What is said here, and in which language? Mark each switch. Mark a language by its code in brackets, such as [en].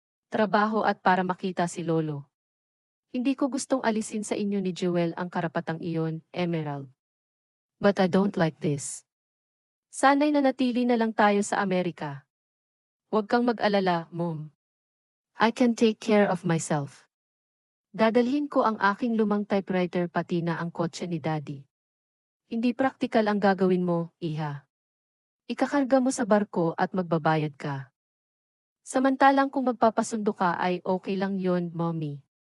[tl] Trabaho at para makita si Lolo. Hindi ko gustong alisin sa inyo ni Jewel ang karapatang iyon, Emerald. [en] But I don't like this. [tl] Sana'y nanatili na lang tayo sa Amerika. Huwag kang mag-alala, Mom. [en] I can take care of myself. [tl] Dadalhin ko ang aking lumang typewriter pati na ang kotse ni Daddy. Hindi praktikal ang gagawin mo, Iha. Ikakarga mo sa barko at magbabayad ka. Samantalang kung magpapasundo ka ay okay lang yon, Mommy.